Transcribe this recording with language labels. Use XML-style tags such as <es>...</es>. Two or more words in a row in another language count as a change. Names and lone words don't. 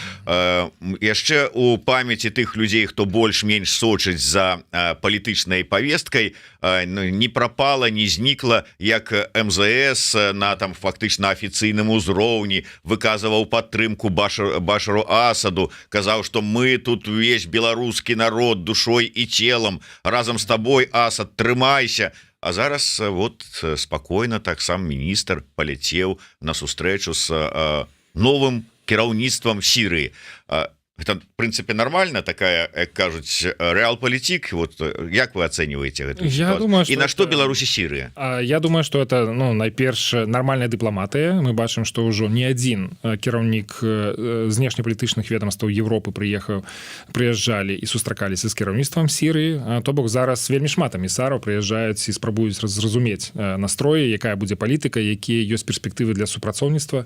<be>Яшчэ у памяці тых людзей, хто больш-менш сочыць за палітычнай павесткай, не прапала, не знікла, як МЗС на там фактычна афіцыйным узроўні выказваў падтрымку Башару Асаду, казаў, што мы тут увесь беларускі народ душой і целам, разам з табой, Асад, трымайся. А зараз вот спакойна так сам міністр паляцеў на сустрэчу з новым кіраўніцтвам Сірыі.</be> <ru>Это, в принципе, нормально, такая, как кажуць, реал-политик. Вот як вы оцениваете эту ситуацию? Думаю, и на что Беларусь и Сирия? Я думаю, что это,</ru> <be>ну, найперш нормальная дыпламатыя. Мы бачым, што ўжо не адзін кіраўнік знешнепалітычных ведомстваў Европы прыязджалі і сустракаліся з кіраўніцтвам Сірыі. То бок зараз вельмі шмат эмісараў прыязджаюць і спрабуюць зразумець настроі, якая будзе палітыка, якія ёсць перспектывы для супрацоўніцтва.</be>